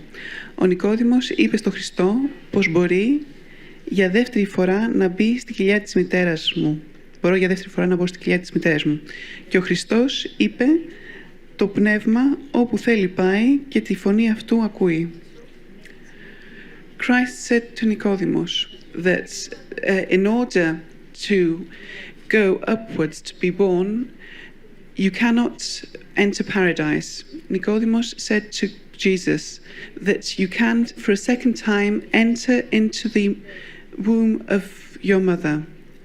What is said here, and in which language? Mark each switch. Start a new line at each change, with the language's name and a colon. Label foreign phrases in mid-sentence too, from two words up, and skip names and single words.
Greek: Ο Νικόδημος είπε στον Χριστό πως μπορεί για δεύτερη φορά να μπει στη κοιλιά της μητέρας μου. Μπορώ για δεύτερη φορά να μπω στη κοιλιά της μητέρας μου. Και ο Χριστός είπε, το πνεύμα όπου θέλει πάει και τη φωνή αυτού ακούει.
English: Christ said to Nicodemus that in order to go upwards, to be born, you cannot enter paradise. Nicodemus said to Jesus that you can't, for a second time, enter into the womb of your mother.